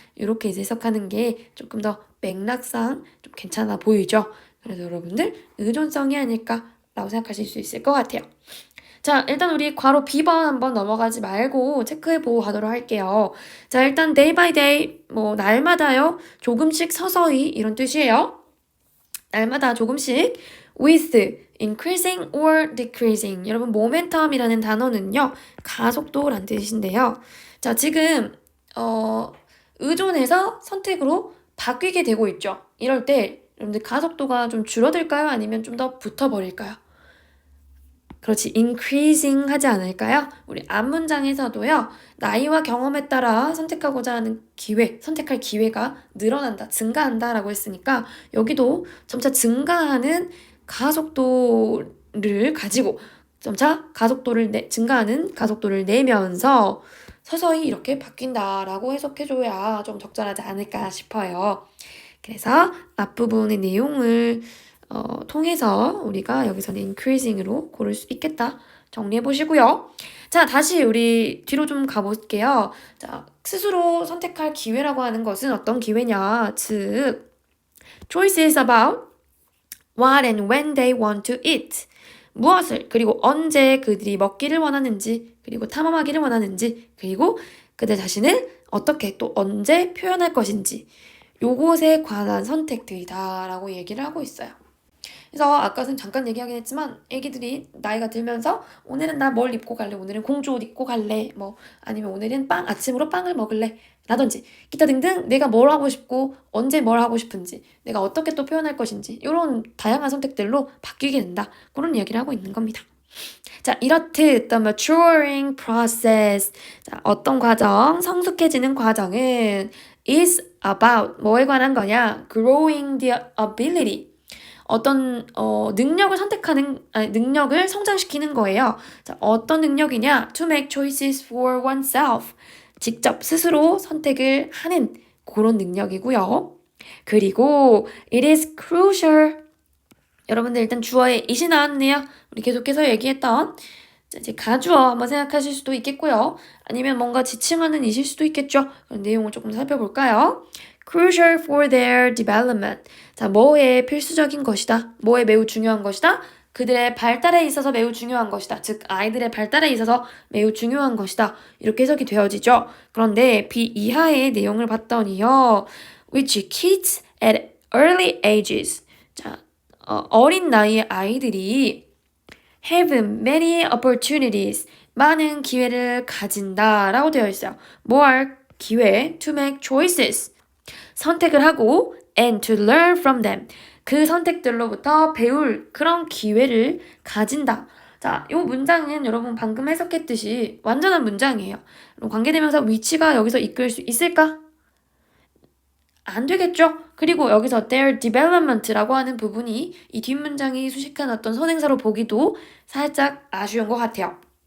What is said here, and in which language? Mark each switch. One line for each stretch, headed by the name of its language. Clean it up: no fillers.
Korean: 이렇게 해석하는 게 조금 더 맥락상 좀 괜찮아 보이죠? 그래서 여러분들 의존성이 아닐까라고 생각하실 수 있을 것 같아요. 자, 일단 우리 괄호 B번 한번 넘어가지 말고 체크해보고 가도록 할게요. 자, 일단 day by day, 날마다요. 조금씩 서서히 이런 뜻이에요. 날마다 조금씩
English: with increasing or decreasing.
Korean: 여러분 모멘텀이라는 단어는요. 가속도란 뜻인데요. 자, 지금 의존해서 선택으로 바뀌게 되고 있죠. 이럴 때 여러분들 가속도가 좀 줄어들까요? 아니면 좀 더 붙어버릴까요? 그렇지, increasing 하지 않을까요? 우리 앞문장에서도요, 나이와 경험에 따라 선택하고자 하는 선택할 기회가 늘어난다, 증가한다 라고 했으니까 여기도 점차 증가하는 가속도를 가지고 점차 증가하는 가속도를 내면서 서서히 이렇게 바뀐다라고 해석해줘야 좀 적절하지 않을까 싶어요. 그래서 앞부분의 내용을 통해서 우리가 여기서는 increasing으로 고를 수 있겠다. 정리해 보시고요. 자, 다시 우리 뒤로 좀 가볼게요. 자, 스스로 선택할 기회라고 하는 것은 어떤 기회냐?
English: 즉, choice is about what and when they want to eat.
Korean: 무엇을, 그리고 언제 그들이 먹기를 원하는지, 그리고 탐험하기를 원하는지, 그리고 그들 자신을 어떻게 또 언제 표현할 것인지, 요것에 관한 선택들이다라고 얘기를 하고 있어요. 그래서 아까 잠깐 얘기하긴 했지만 애기들이 나이가 들면서 오늘은 나 뭘 입고 갈래? 오늘은 공주 옷 입고 갈래? 아니면 오늘은 아침으로 빵을 먹을래? 라든지 기타 등등 내가 뭘 하고 싶고 언제 뭘 하고 싶은지 내가 어떻게 또 표현할 것인지 이런 다양한 선택들로 바뀌게 된다. 그런 이야기를 하고 있는 겁니다. 자, 이렇듯
English: the maturing process.
Korean: 자, 어떤 과정, 성숙해지는 과정은
English: is about
Korean: 뭐에 관한 거냐?
English: growing the ability.
Korean: 어떤 능력을 성장시키는 거예요. 자, 어떤 능력이냐?
English: To make choices for oneself.
Korean: 직접 스스로 선택을 하는 그런 능력이고요. 그리고
English: it is crucial.
Korean: 여러분들 일단 주어에 it이 나왔네요. 우리 계속해서 얘기했던 이제 가주어 한번 생각하실 수도 있겠고요. 아니면 뭔가 지칭하는 it일 수도 있겠죠. 그런 내용을 조금 살펴볼까요?
English: crucial for their development.
Korean: 자, 뭐에 필수적인 것이다. 뭐에 매우 중요한 것이다. 그들의 발달에 있어서 매우 중요한 것이다. 즉, 아이들의 발달에 있어서 매우 중요한 것이다. 이렇게 해석이 되어지죠. 그런데 B 이하의 내용을 봤더니요.
English: which kids at early ages.
Korean: 자, 어린 나이의 아이들이
English: have many opportunities.
Korean: 많은 기회를 가진다라고 되어 있어요.
English: more 기회 to make choices.
Korean: 선택을 하고
English: and to learn from them.
Korean: 그 선택들로부터 배울 그런 기회를 가진다. 자, 이 문장은 여러분 방금 해석했듯이 완전한 문장이에요. 관계대명사 위치가 여기서 이끌 수 있을까? 안 되겠죠? 그리고 여기서 their development라고 하는 부분이 이 뒷문장이 수식한 어떤 선행사로 보기도 살짝 아쉬운 것 같아요.